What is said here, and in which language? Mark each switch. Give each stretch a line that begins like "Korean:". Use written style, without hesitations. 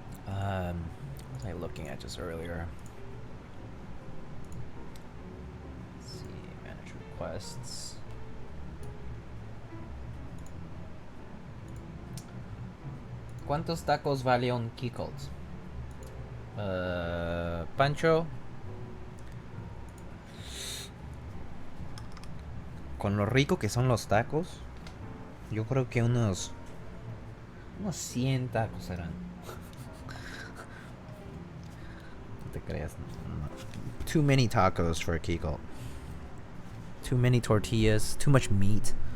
English: What was I looking at just earlier? Let's see, manage requests.
Spanish: ¿Cuántos tacos vale un Keycult? Pancho. Con lo rico que son los tacos, yo creo que unos 100 tacos serán. No te creas. No.
English: Too many tacos for a Keycult. Too many tortillas, too much meat.